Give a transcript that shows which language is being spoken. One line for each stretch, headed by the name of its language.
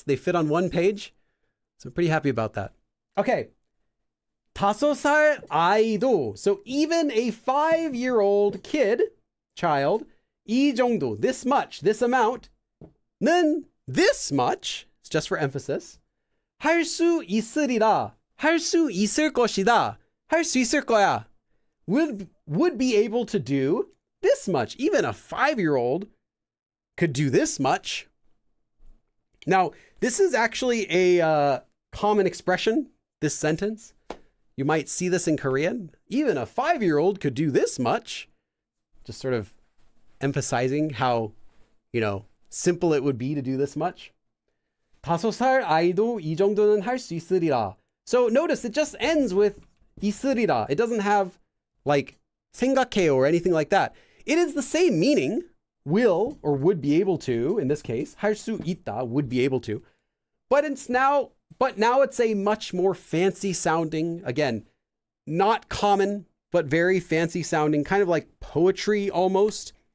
English: They fit on 1 page. So I'm pretty happy about that.
Korean: Okay. 5살 아이도.
English: So even a 5-year-old child,
Korean: 이 정도,
English: this much, this amount, 는 this much, it's just for emphasis.
Korean: 할 수 있으리라, 할 수 있을 것이다, 할 수 있을 거야,
English: would be able to do this much. Even a 5-year-old could do this much. Now, this is actually a common expression, this sentence. You might see this in Korean. Even a 5-year-old could do this much. Just sort of emphasizing how, you know, simple it would be to do this much.
Korean: 5살 아이도 이 정도는 할 수 있으리라.
English: So notice it just ends with 있으리라. It doesn't have like 생각해요 or anything like that. It is the same meaning, will or would be able to, in this case, 할 수 있다, would be able to. But now it's a much more fancy sounding, again, not common, but very fancy sounding, kind of like poetry almost.